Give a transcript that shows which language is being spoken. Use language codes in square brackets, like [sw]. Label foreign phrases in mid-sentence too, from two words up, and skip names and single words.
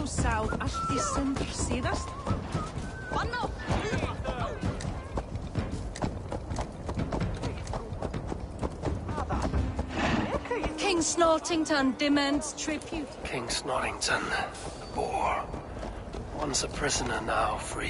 [is] bráð allt því sem var síðast. [en] King Snortington demands tribute. King Snortington, the boar. Once a prisoner, now free.